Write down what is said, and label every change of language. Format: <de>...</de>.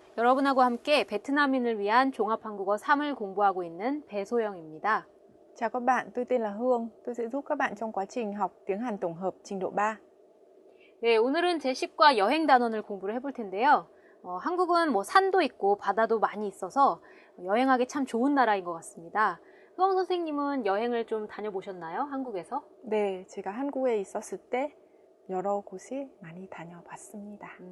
<ko>여러분하고 함께 베트남인을 위한 종합한국어 3을 공부하고 있는 배소영입니다.</ko> <vi>Chào các bạn, tôi tên là Hương. Tôi sẽ giúp các bạn trong quá trình học tiếng Hàn tổng hợp trình độ 3.</vi> <ko>네, 오늘은 제10과 여행 단원을 공부를 해볼 텐데요. 한국은 산도 있고 바다도 많이 있어서 여행하기 참 좋은 나라인 것 같습니다. 흐엉 선생님은 여행을 좀 다녀보셨나요? 한국에서? 네, 제가 한국에 있었을 때 여러 곳을 많이 다녀봤습니다.</ko>